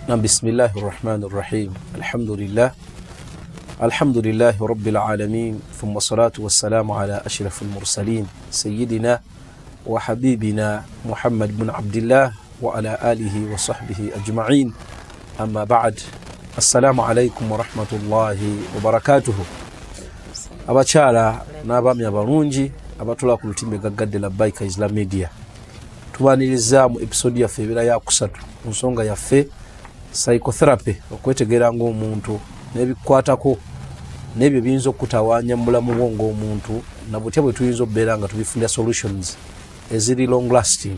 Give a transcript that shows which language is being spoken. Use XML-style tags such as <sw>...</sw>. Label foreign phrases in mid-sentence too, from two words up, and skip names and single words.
<ar>بسم الله الرحمن الرحيم الحمد لله رب العالمين ثم الصلاة والسلام على أشرف المرسلين سيدنا وحبيبنا محمد بن عبد الله وعلى آله وصحبه أجمعين أما بعد السلام عليكم ورحمة الله وبركاته</ar> <lg>abakyala n'abaami abalungi abatula ku lutimbe gaggadde Labbaika Islam Media tubaniriza mu episode yaffe ebeera yakusatu ku nsonga yaffe psychotherapy okwetegeera ng'omuntu n'ebikwatako n'ebyo biyinza okutawaanya mu bulamu bwo ng'omuntu na butya bwe tuyinza okubeera nga tubifunda solutions eziri</lg> <en>long lasting.</en>